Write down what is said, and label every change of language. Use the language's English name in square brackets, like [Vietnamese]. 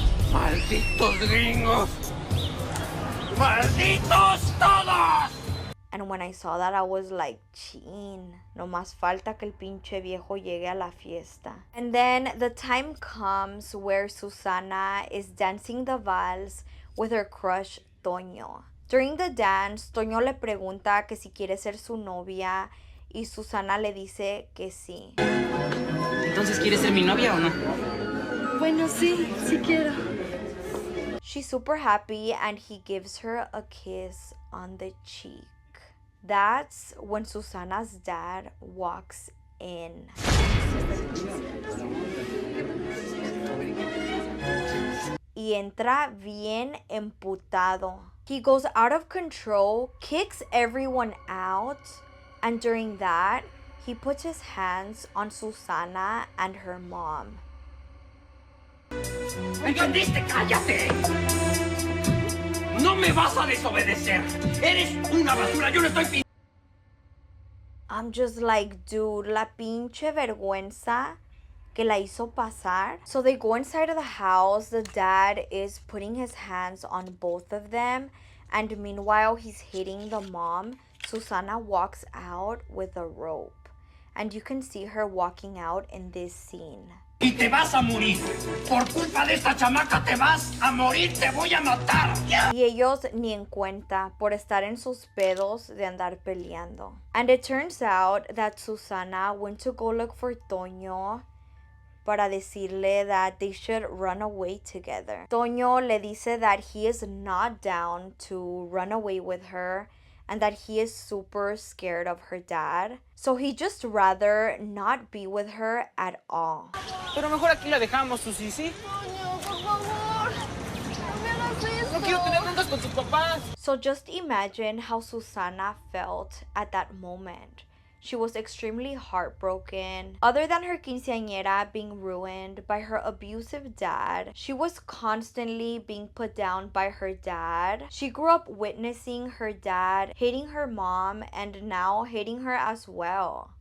[Spanish] ¡Malditos gringos! ¡Malditos todos! [English] And when I saw that, I was like, [Spanish] chin, no más falta que el pinche viejo llegue a la fiesta. [English] And then the time comes where Susana is dancing the vals with her crush, Toño. During the dance, [Spanish] Toño le pregunta que si quiere ser su novia y Susana le dice que sí. Entonces, ¿quieres ser mi novia o no? Bueno, sí quiero. [English] She's super happy and he gives her a kiss on the cheek. That's when Susana's dad walks in. [Spanish] Y entra bien emputado. [English] He goes out of control, kicks everyone out, and during that, he puts his hands on Susana and her mom. [Spanish] ¿Entendiste? ¡Cállate! ¡No me vas a desobedecer! ¡Eres una basura! ¡Yo no estoy [English] I'm just like, dude, [Spanish] la pinche vergüenza que la hizo pasar. [English] So they go inside of the house. The dad is putting his hands on both of them. And meanwhile, he's hitting the mom. Susana walks out with a rope. And you can see her walking out in this scene. [Spanish] Y te vas a morir. Por culpa de esta chamaca te vas a morir, te voy a matar. Y ellos ni en cuenta por estar en sus pedos de andar peleando. [English] And it turns out that Susana went to go look for Toño [Spanish] para decirle [English] that they should run away together. Toño [Spanish] le dice [English] that he is not down to run away with her and that he is super scared of her dad. So he just rather not be with her at all. [Spanish] Pero mejor aquí la dejamos, Susi, ¿sí? Toño, por favor. No me hagas eso. No quiero tener broncas con sus papás. [English] So just imagine how Susana felt at that moment. She was extremely heartbroken. Other than her quinceanera being ruined by her abusive dad, she was constantly being put down by her dad. She grew up witnessing her dad hating her mom and now hating her as well.